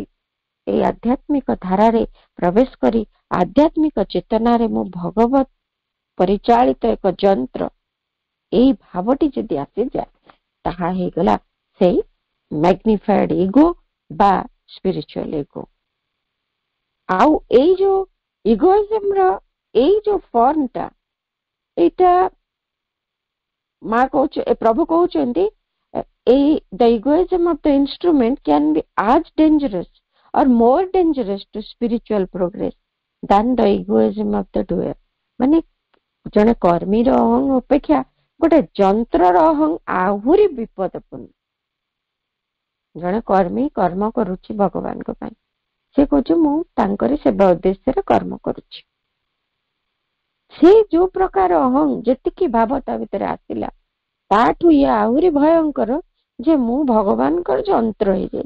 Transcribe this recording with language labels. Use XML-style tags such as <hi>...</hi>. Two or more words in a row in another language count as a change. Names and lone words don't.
<or>ଏଇ ଆଧ୍ୟାତ୍ମିକ ଧାରାରେ ପ୍ରବେଶ କରି ଆଧ୍ୟାତ୍ମିକ ଚେତନାରେ ମୁଁ ଭଗବତ ପରିଚାଳିତ ଏକ ଯନ୍ତ୍ର, ଏଇ ଭାବଟି ଯଦି ଆସିଯାଏ ତାହା ହେଇଗଲା ସେଇ</or> <en>magnified ego</en> <or>ବା</or> <en>spiritual ego.</en> <or>ଆଉ ଏଇ ଯୋଉ ଇଗୋଇଜମର ଏଇ ଯୋଉ ଫର୍ମଟା, ଏଇଟା ମା ପ୍ରଭୁ କହୁଛନ୍ତି ଏଇ</or> <en>the egoism of the instrument can be as dangerous or more dangerous to spiritual progress than the egoism of the doer।</en> <or>ମାନେ ଜଣେ କର୍ମୀର ଅହଂ ଅପେକ୍ଷା ଗୋଟେ ଯନ୍ତ୍ରର ଅହଂ ଆହୁରି ବିପଦପୂର୍ଣ୍ଣ। ଜଣେ କର୍ମୀ କର୍ମ କରୁଛି ଭଗବାନଙ୍କ ପାଇଁ, ସେ କହୁଛି ମୁଁ ତାଙ୍କରି ସେବା ଉଦ୍ଦେଶ୍ୟରେ କର୍ମ କରୁଛି। ସେ ଯୋଉ ପ୍ରକାର ଅହଂ ଯେତିକି ଭାବ ତା ଭିତରେ ଆସିଲା, ତାଠୁ ଇଏ ଆହୁରି ଭୟଙ୍କର ଯେ ମୁଁ ଭଗବାନଙ୍କର ଯନ୍ତ୍ର ହେଇଯାଇଛି।</or>